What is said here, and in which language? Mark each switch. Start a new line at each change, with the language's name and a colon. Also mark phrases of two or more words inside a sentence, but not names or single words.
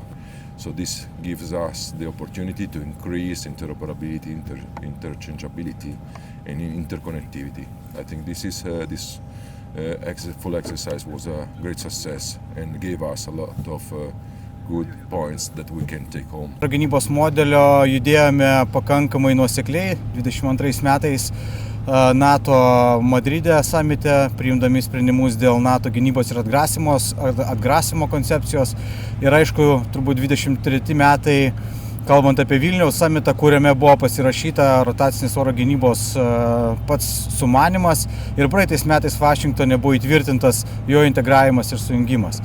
English: So this gives us the opportunity to increase interoperability, interchangeability, and interconnectivity. I think this full exercise was a great success and gave us a lot of good points that we can take home.
Lithuanian: Oro gynybos modelio judėjome pakankamai nuosekliai 22 metais NATO Madride samite, priimdami sprendimus dėl NATO gynybos ir atgrasimo koncepcijos. Ir aišku, turbūt 23 metai, kalbant apie Vilniaus samitą, kuriame buvo pasirašyta rotacinis oro gynybos pats sumanymas ir praeitais metais Vašingtone buvo įtvirtintas jo integravimas ir sujungimas.